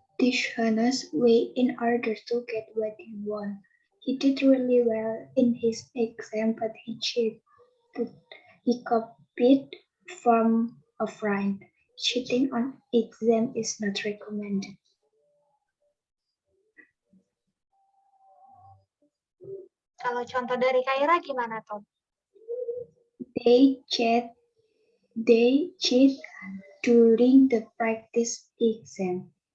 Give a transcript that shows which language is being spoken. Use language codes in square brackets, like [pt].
[en] dishonest way in order to get what he won. He did really well in his exam, but he cheated. He copied from a friend. Cheating on exam is not recommended. [id] Kalau contoh dari Kaira gimana, Tom? [en] They cheat during the practice exam.